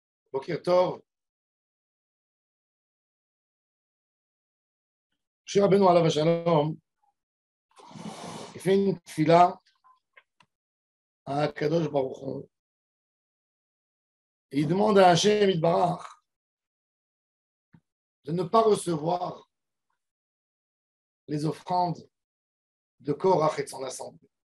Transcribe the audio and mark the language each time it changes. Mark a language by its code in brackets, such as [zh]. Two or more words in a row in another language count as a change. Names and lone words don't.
[he] בוקר טוב. [fr] Moshe Rabbeinu [he] עליו השלום, [fr] il fait une tfila à [he] קדוש ברוך הוא. [fr] Et il demande à [he] השם יתברך [fr] de ne pas recevoir les offrandes de Korach et de son assemblée.